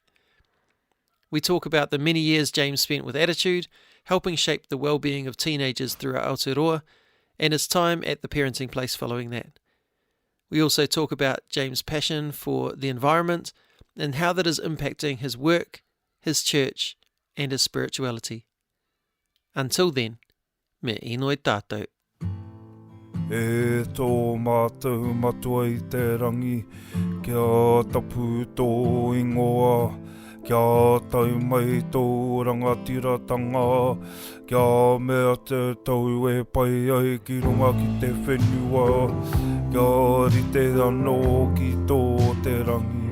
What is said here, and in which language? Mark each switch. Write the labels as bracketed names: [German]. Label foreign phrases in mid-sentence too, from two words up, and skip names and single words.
[English] We talk about the many years James spent with Attitude, helping shape the well-being of teenagers throughout Aotearoa, and his time at the parenting place following that. We also talk about James' passion for the environment and how that is impacting his work, his church, and his spirituality. Until then, [Māori] me inoi tātou. E tō mātou matua I te rangi, kia tapu tō ingoa, kia tau mai tō rangatiratanga, kia mea te tau e pai ai ki runga ki te whenua, kia rite anō ki tō te rangi.